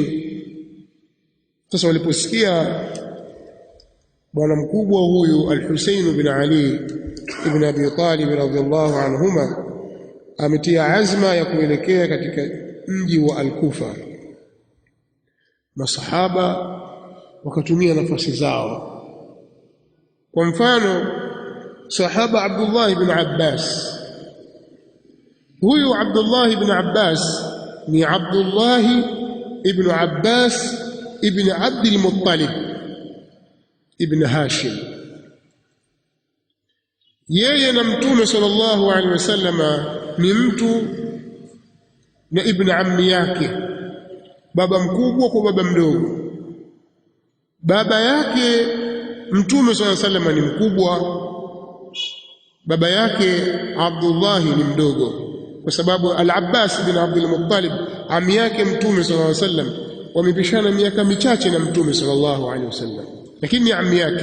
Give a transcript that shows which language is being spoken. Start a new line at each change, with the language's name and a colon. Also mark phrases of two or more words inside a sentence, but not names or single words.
Swahili: Sasa waliposikia bwana mkubwa huyu al-Husayn bin Ali ibn Abi Talib
Arabic: رضي الله عنهما
Swahili: ametia azma ya kuelekea katika mji wa Al-Kufa, masahaba wakatumia nafasi zao. Kwa mfano, sahaba Abdullah ibn Abbas, huyu Abdullah ibn Abbas ni Abdullah ibn Abbas ibn Abdul Muttalib ibn Hashim. Yeye na Mtume
Arabic: صلى الله عليه وسلم
Swahili: ni mtu na
Arabic: ابن عمي
Swahili: yake, baba mkubwa kwa baba mdogo. Baba yake Mtume
Arabic: صلى الله عليه وسلم
Swahili: ni mkubwa, baba yake Abdullah ni mdogo, kwa sababu Al-Abbas bin Abdul Muttalib ami yake Mtume
Arabic: صلى الله عليه وسلم
Swahili: wamepishana miaka michache na Mtume
Arabic: صلى الله عليه وسلم,
Swahili: lakini ni ami yake.